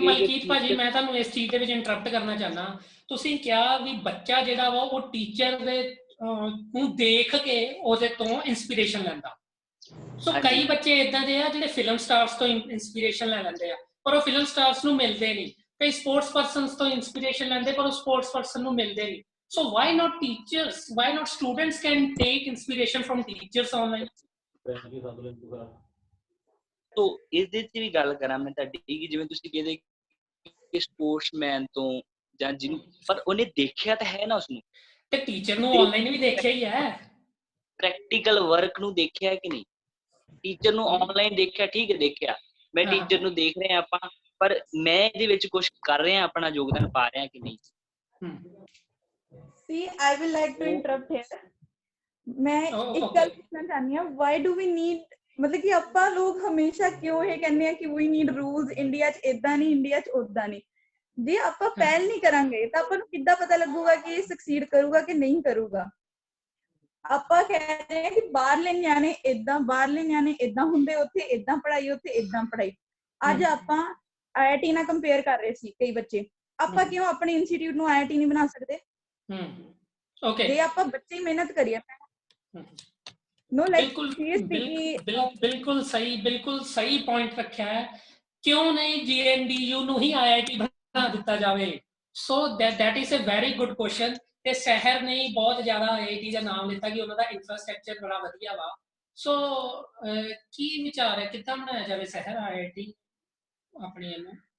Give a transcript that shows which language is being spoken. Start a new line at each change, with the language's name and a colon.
Punjabi: ਮਲਕੀਤ ਭਾਜੀ, ਮੈਂ ਤੁਹਾਨੂੰ ਇਸ ਚੀਜ਼ ਦੇ ਵਿੱਚ ਇੰਟਰਪਟ ਕਰਨਾ ਚਾਹੁੰਦਾ। ਤੁਸੀਂ ਕਿਹਾ ਵੀ ਬੱਚਾ ਜਿਹੜਾ ਵਾ ਉਹ ਟੀਚਰ ਦੇ ਨੂੰ ਦੇਖ ਕੇ ਉਹਦੇ ਤੋਂ ਇਨਸਪੀਰੇਸ਼ਨ ਲੈਂਦਾ। ਸੋ ਕਈ ਬੱਚੇ ਇਦਾਂ ਦੇ ਆ ਜਿਹੜੇ ਫਿਲਮ ਸਟਾਰਸ ਤੋਂ ਇਨਸਪੀਰੇਸ਼ਨ ਲੈ ਲੈਂਦੇ ਆ, ਪਰ ਉਹ ਫਿਲਮ ਸਟਾਰਸ ਨੂੰ ਮਿਲਦੇ ਨਹੀਂ। ਕਈ ਸਪੋਰਟਸ ਪਰਸਨਸ ਤੋਂ ਇਨਸਪੀਰੇਸ਼ਨ ਲੈਂਦੇ, ਪਰ ਉਹ ਸਪੋਰਟਸ ਪਰਸਨ ਨੂੰ ਮਿਲਦੇ ਨਹੀਂ।
English: So why not teachers? Why not students can take inspiration from teachers online?
Punjabi: ਤੋ ਇਹਦੇ 'ਚ ਵੀ ਗੱਲ ਕਰਾਂ ਮੈਂ ਤੁਹਾਡੀ ਕਿ ਜਿਵੇਂ ਤੁਸੀਂ ਕਹਿੰਦੇ ਕਿ ਸਪੋਰਟਸਮੈਨ ਤੋਂ ਜਾਂ ਜਿਹਨੂੰ, ਪਰ ਉਹਨੇ ਦੇਖਿਆ ਤਾਂ ਹੈ ਨਾ ਉਸਨੂੰ, ਤੇ ਟੀਚਰ ਨੂੰ ਆਨਲਾਈਨ ਵੀ ਦੇਖਿਆ ਹੀ ਹੈ, ਪ੍ਰੈਕਟੀਕਲ ਵਰਕ ਨੂੰ ਦੇਖਿਆ ਕਿ ਨਹੀਂ। ਟੀਚਰ ਨੂੰ ਆਨਲਾਈਨ ਦੇਖਿਆ, ਠੀਕ ਹੈ ਦੇਖਿਆ, ਮੈਂ ਟੀਚਰ ਨੂੰ ਦੇਖ ਰਹੇ ਆਪਾਂ, ਪਰ ਮੈਂ ਇਹਦੇ ਵਿੱਚ ਕੁਝ ਕਰ ਰਿਹਾ, ਆਪਣਾ ਯੋਗਦਾਨ ਪਾ ਰਿਹਾ ਕਿ ਨਹੀਂ।
English: See, I will like to interrupt here.
Hindi: मैं एक गल पूछना चाहनी हूँ,
English: why do we need,
Hindi: मतलब कि
Punjabi: ਆਪਾਂ ਲੋਕ ਹਮੇਸ਼ਾ ਕਿਉਂ ਇਹ ਕਹਿੰਦੇ ਆ ਕਿ
English: we need rules,
Punjabi: ਇੰਡੀਆ 'ਚ ਏਦਾਂ ਨਹੀਂ, ਇੰਡੀਆ 'ਚ ਓਦਾਂ ਨਹੀਂ। ਜੇ ਆਪਾਂ ਪਹਿਲ ਨਹੀਂ ਕਰਾਂਗੇ ਤਾਂ ਆਪਾਂ ਨੂੰ ਕਿੱਦਾਂ ਪਤਾ ਲੱਗੂਗਾ ਕਿ ਇਹ ਸਕਸੀਡ ਕਰੂਗਾ ਕਿ ਨਹੀਂ ਕਰੂਗਾ। ਆਪਾਂ ਕਹਿ ਰਹੇ ਆ ਕਿ ਬਾਹਰਲੇ ਨਿਆਣੇ ਏਦਾਂ, ਬਾਹਰਲੇ ਨਿਆਣੇ ਏਦਾਂ ਹੁੰਦੇ, ਉੱਥੇ ਏਦਾਂ ਪੜ੍ਹਾਈ, ਉੱਥੇ ਏਦਾਂ ਪੜ੍ਹਾਈ। ਅੱਜ ਆਪਾਂ IIT ਨਾਲ ਕੰਪੇਅਰ ਕਰ ਰਹੇ ਸੀ ਕਈ ਬੱਚੇ, ਆਪਾਂ ਕਿਉਂ ਆਪਣੇ ਇੰਸਟੀਟਿਊਟ ਨੂੰ IIT ਨਹੀਂ ਬਣਾ ਸਕਦੇ? ਜੇ ਆਪਾਂ ਬੱਚੇ ਮਿਹਨਤ ਕਰੀਏ।
English: no like
Hindi: बिल्कुल सही पॉइंट रखा है। क्यों नहीं
Punjabi: GNDU ਨੂੰ ਹੀ IIT ਬਣਾ ਦਿੱਤਾ ਜਾਵੇ?
English: So that is a very good question।
Punjabi: ਤੇ ਸ਼ਹਿਰ ਨੇ ਬਹੁਤ ਜ਼ਿਆਦਾ IIT ਦਾ ਨਾਮ ਲਿੱਤਾ ਕਿ ਉਹਨਾਂ ਦਾ ਇਨਫਰਾਸਟ੍ਰਕਚਰ ਬੜਾ ਵਧੀਆ ਵਾ। ਸੋ ਕੀ ਵਿਚਾਰ ਹੈ ਕਿੱਦਾਂ ਬਣਾਇਆ ਜਾਵੇ ਸ਼ਹਿਰ IIT ਆਪਣੇ ਨੂੰ?